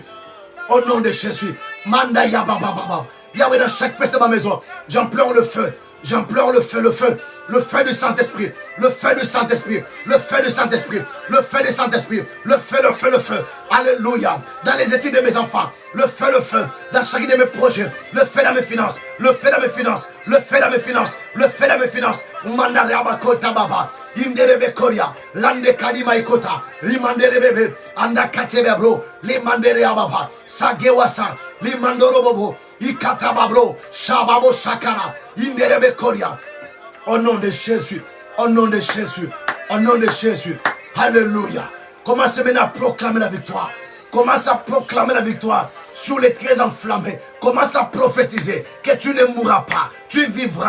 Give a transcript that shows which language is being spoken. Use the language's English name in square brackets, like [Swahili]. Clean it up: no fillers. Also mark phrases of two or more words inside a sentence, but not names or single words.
[French] Au nom de Jésus, Manda Yababa, Yahweh, dans chaque pièce de ma maison, j'implore le feu, j'implore le feu, le feu, le feu du Saint-Esprit, le feu du Saint-Esprit, le feu du Saint-Esprit, le feu du Saint-Esprit, le feu, le feu, le feu, alléluia, dans les études de mes enfants, le feu, dans chacun de mes projets, le feu dans mes finances, le feu dans mes finances, le feu dans mes finances, le feu dans mes finances, Manda Yabakota Baba. Inderebe Koria, Lande Kadima Ikota, Limandere Bebe, Anda Katebebro, Limandere Ababa, Sagewasa, Limandoro Bobo, Ikatababro, Shababo Shakara, Inderebe Koria. Au nom de Jésus, au nom de Jésus, au nom de Jésus, alléluia. Commence maintenant à proclamer la victoire. Commence à proclamer la victoire sur les traits enflammés. Commence à prophétiser que tu ne mourras pas, tu vivras.